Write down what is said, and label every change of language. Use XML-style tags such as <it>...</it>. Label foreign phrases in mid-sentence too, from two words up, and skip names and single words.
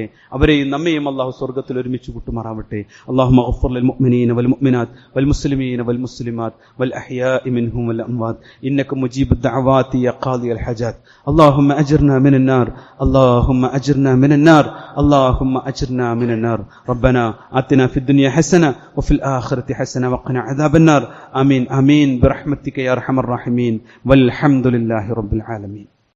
<ml>അവരെയും നമ്മയും അള്ളാഹു സ്വർഗത്തിൽ ഒരുമിച്ച് കൂട്ടുമാറാവട്ടെ.</ml> <ar>اللهم اغفر للمؤمنين والمؤمنات والمسلمين والمسلمات والأحياء منهم والأموات إنك مجيب الدعوات يا قاضي الحاجات. اللهم أجرنا من النار، اللهم أجرنا من النار، اللهم അജിർനാ മിനൻ നാർ, അല്ലാഹുമ്മ أجرنا من النار. ربنا آتنا في الدنيا حسنة وفي الآخرة حسنة وقنا عذاب النار. آمين آمين برحمتك يا أرحم الراحمين والحمد لله رب العالمين.</ar>